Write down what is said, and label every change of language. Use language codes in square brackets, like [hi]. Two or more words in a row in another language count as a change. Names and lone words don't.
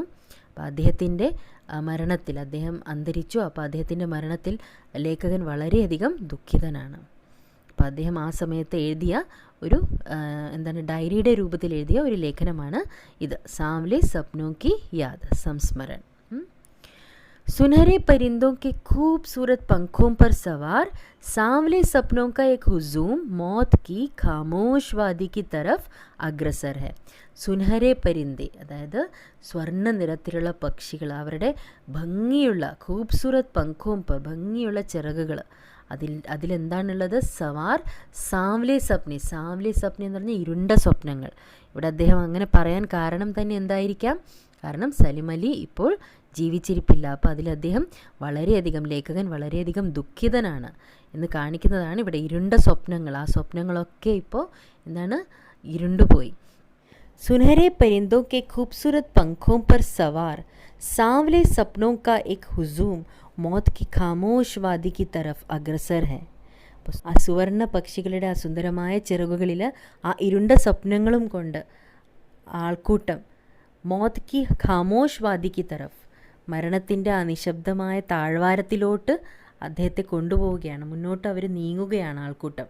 [ml] അപ്പോൾ അദ്ദേഹത്തിൻ്റെ മരണത്തിൽ, അദ്ദേഹം അന്തരിച്ചു, അപ്പോൾ അദ്ദേഹത്തിൻ്റെ മരണത്തിൽ ലേഖകൻ വളരെയധികം ദുഃഖിതനാണ്. അപ്പോൾ അദ്ദേഹം ആ സമയത്ത് എഴുതിയ ഒരു ഡയറിയുടെ രൂപത്തിൽ എഴുതിയ ഒരു ലേഖനമാണ് ഇത്, [hi] सांवले सपनों की याद, [ml] സംസ്മരൺ. [hi] सुनहरे परिंदों के खूबसूरत पंखों पर सवार सांवले सपनों का एक हुजूम मौत की खामोश वादी की तरफ अग्रसर है. सुनहरे परिंदे, [ml] അതായത് സ്വർണ്ണ നിറത്തിലുള്ള പക്ഷികൾ, അവരുടെ ഭംഗിയുള്ള [hi] खूबसूरत पंखों पर, [ml] ഭംഗിയുള്ള ചിറകുകൾ, അതിലെന്താണുള്ളത്? [hi] सवार सांवले सपने, सांवले सपने [ml] എന്ന് പറഞ്ഞാൽ ഇരുണ്ട സ്വപ്നങ്ങൾ. ഇവിടെ അദ്ദേഹം അങ്ങനെ പറയാൻ കാരണം തന്നെ എന്തായിരിക്കാം? കാരണം സലിം അലി ഇപ്പോൾ ജീവിച്ചിരിപ്പില്ല. അപ്പോൾ അതിൽ അദ്ദേഹം വളരെയധികം, ലേഖകൻ വളരെയധികം ദുഃഖിതനാണ് എന്ന് കാണിക്കുന്നതാണ് ഇവിടെ. ഇരുണ്ട സ്വപ്നങ്ങൾ, ആ സ്വപ്നങ്ങളൊക്കെ ഇപ്പോൾ ഇരുണ്ടുപോയി. [hi] सुनहरे परिंदों के खूबसूरत पंखों पर सवार सांवले सपनों का एक हुजूम मौत की खामोश वादी की तरफ अग्रसर है. [ml] ആ സുവർണ പക്ഷികളുടെ ആ സുന്ദരമായ ചിറകുകളിൽ ആ ഇരുണ്ട സ്വപ്നങ്ങളും കൊണ്ട് ആൾക്കൂട്ടം [hi] मौत की खामोश वादी की तरफ, [ml] മരണത്തിൻ്റെ ആ നിശബ്ദമായ താഴ്വാരത്തിലോട്ട് അദ്ദേഹത്തെ കൊണ്ടുപോവുകയാണ്. മുന്നോട്ട് അവർ നീങ്ങുകയാണ് ആൾക്കൂട്ടം.